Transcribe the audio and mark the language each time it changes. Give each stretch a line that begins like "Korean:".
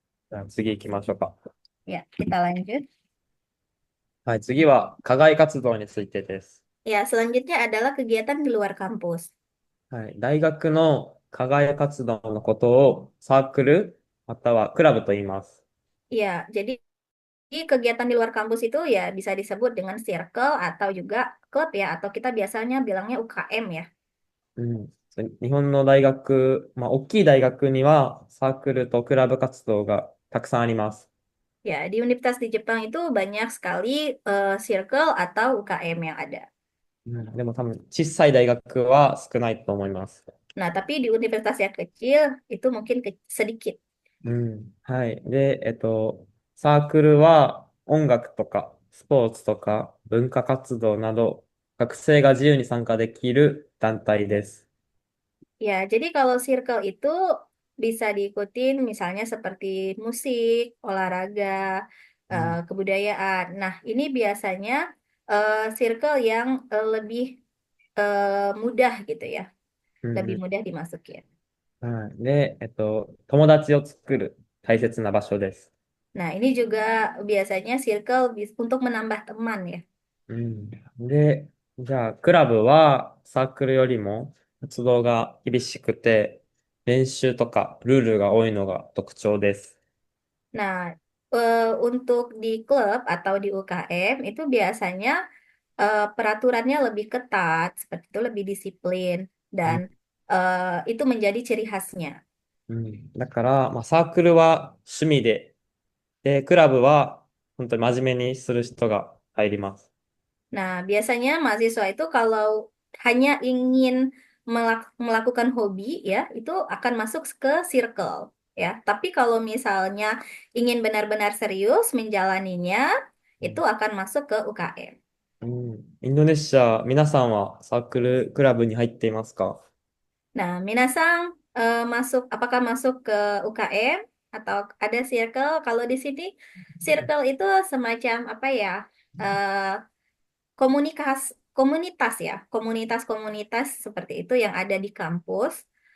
Japanese: じゃあ次行きましょうか。
Indonesian: Ya, kita lanjut.
Japanese: はい、次は課外活動についてです。
Indonesian: Ya, selanjutnya adalah kegiatan di luar kampus.
Japanese: はい、大学の課外活動のことをサークルまたはクラブと言います。
Indonesian: Ya, jadi kegiatan di luar kampus itu ya bisa disebut dengan circle atau juga klub ya, atau kita biasanya bilangnya UKM ya.
Japanese: 日本の大学、まあ、大きい大学にはサークルとクラブ活動がたくさんあります。
Indonesian: Ya, di universitas di Jepang itu banyak sekali circle atau UKM yang ada.
Japanese: でも多分小さい大学は少ないと思います。
Indonesian: Nah, tapi di universitas yang kecil itu mungkin sedikit.
Japanese: はい。で、サークルは音楽とかスポーツとか文化活動など学生が自由に参加できる団体です。
Indonesian: Ya, jadi kalau circle itu bisa diikutin misalnya seperti musik, olahraga,
Japanese: うん。
Indonesian: kebudayaan. Nah, ini biasanya circle yang lebih mudah gitu ya, うんう lebih ん。 mudah dimasukin.
Japanese: はい。で、友達を作る大切な場所です。
Indonesian: Nah, ini juga biasanya circle untuk menambah teman ya.
Japanese: で、じゃあ、クラブはサークルよりも活動が厳しくて、練習とかルールが多いのが特徴です。
Indonesian: Nah, untuk di klub atau di UKM itu biasanya peraturannya lebih ketat, seperti itu lebih disiplin. dan itu menjadi ciri khasnya.
Japanese: うん。だから、まあ、サークルは趣味で、クラブは本当に真面目にする人が入ります。
Indonesian: Nah, biasanya mahasiswa itu kalau hanya ingin melakukan hobi ya, itu akan masuk ke circle ya. Tapi kalau misalnya ingin benar-benar serius menjalaninya, う itu ん。 akan masuk ke UKM.
Japanese: うん。インドネシア、皆さんはサークル、クラブに入っていますか？
Indonesian: Nah, Minasang apakah masuk ke UKM atau ada circle? Kalau di sini circle itu semacam apa ya? eh, komunitas ya, komunitas-komunitas seperti itu yang ada di kampus.